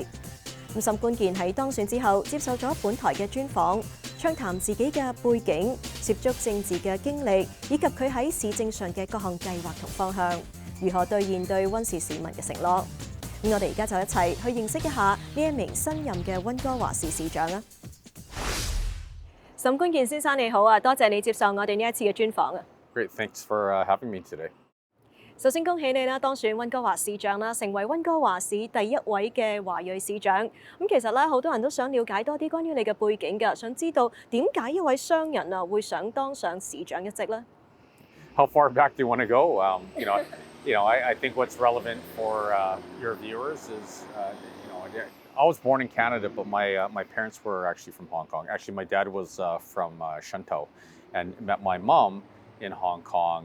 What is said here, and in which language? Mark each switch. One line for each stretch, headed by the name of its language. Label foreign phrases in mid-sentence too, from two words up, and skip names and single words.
Cantonese: 沈觀健喺當選之後接受咗本台嘅專訪，暢談自己嘅背景、涉足政治嘅經歷，以及佢喺市政上嘅各項計劃同方向，如何兌現對溫氏市民嘅承諾。咁我哋而家就一齊去認識一下呢一名新任嘅溫哥華市市長啦。沈觀健先生你好啊，多謝你接受我哋呢一次嘅專訪啊。
English: Great, thanks for having me today.
Cantonese: 首先恭喜你啦，當選溫哥華市長啦，成為溫哥華市第一位嘅華裔市長。咁其實咧，好多人都想了解多啲關於你嘅背景㗎，想知道點解一位商人啊會想當上市長一職咧
English: How far back do you want to go? I think what's relevant for your viewers is, I was born in Canada, but my parents were actually from Hong Kong. Actually, my dad was from Shantou, and met my mom in Hong Kong.